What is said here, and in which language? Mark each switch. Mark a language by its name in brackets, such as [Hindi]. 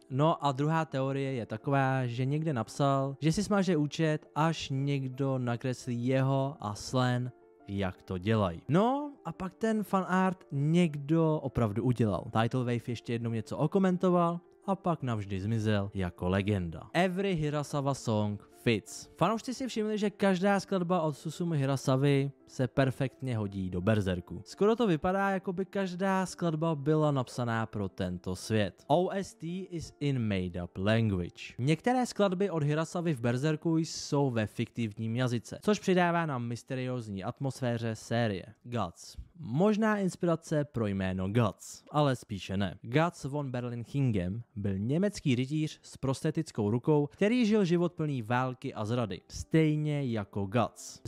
[Czech] No a druhá teorie je taková, že někde napsal, že si smaže účet, až někdo nakreslí jeho a slang, jak to dělají. No a pak ten fanart někdo opravdu udělal. Tidal Wave ještě jednou něco okomentoval a pak navždy zmizel jako legenda. [English] Every Hirasawa song fits. [Czech] Fanoušci si všimli, že každá skladba od Susumu Hirasavy se perfektně hodí do Berserku. Skoro to vypadá, jako by každá skladba byla napsaná pro tento svět. [English] OST is in made up language. [Czech] Některé skladby od Hirasavy v Berserku jsou ve fiktivním jazyce, což přidává na mysteriózní atmosféře série. Guts. Možná inspirace pro jméno Guts, ale spíše ne. Guts von Berlichingen byl německý rytíř s prostetickou rukou, který žil život plný války a zrady, stejně jako Guts.